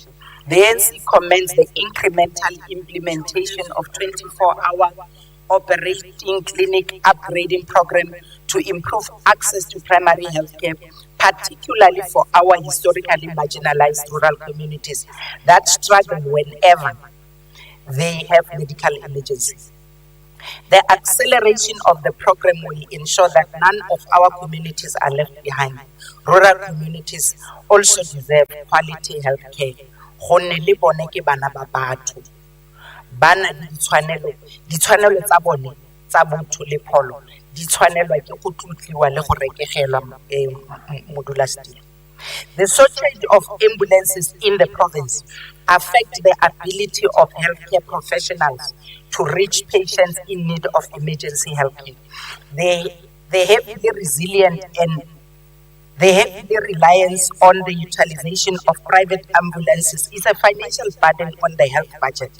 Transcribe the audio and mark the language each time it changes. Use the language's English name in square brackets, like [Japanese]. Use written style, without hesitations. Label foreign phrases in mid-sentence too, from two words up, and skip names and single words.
[English] The ANC commends the incremental implementation of 24-hour operating clinic upgrading program to improve access to primary health care, particularly for our historically marginalized rural communities that struggle whenever they have medical emergencies. The acceleration of the program will ensure that none of our communities are left behind. Rural communities also deserve quality health care. [Tswana] Gonne le bone ke bana ba batho. Bana le ditshwanelo tsa bone tsa botho le pholo di tshwanelwa ke go tlotliwa le go rekegelwa modulasetulo. [English] The shortage of ambulances in the province affect the ability of healthcare professionals to reach patients in need of emergency healthcare. They heavily resilient and the heavy reliance on the utilization of private ambulances is a financial burden on the health budget.